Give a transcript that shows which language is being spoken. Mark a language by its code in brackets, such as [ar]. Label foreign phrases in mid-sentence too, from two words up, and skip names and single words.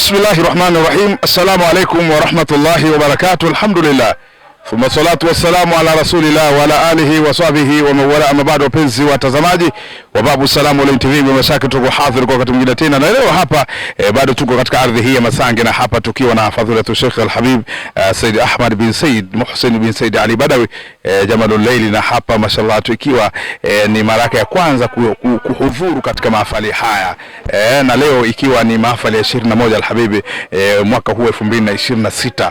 [ar] بسم الله الرحمن الرحيم. السلام عليكم ورحمة الله وبركاته. Alhamdulillah. ثم الصلاة والسلام على رسول الله وعلى آله وصحبه وموالاه. أما بعد, [sw] wapenzi watazamaji wa Babu Salam Online TV, mmeshaka tuko hadhir kwa wakati mwingine tena, na leo hapa bado tuko katika ardhi hii ya Masange, na hapa tukiwa na fadhilatu Sheikh Al-Habib Said Ahmad bin Said Muhsin bin Said Ali Badawi Jamalul Layli, na hapa mashallah tukiwa ni mara ya kwanza kuhudhuru katika mahafali haya na leo ikiwa ni mahafali ya 21 Al-Habib mwaka huu 2026.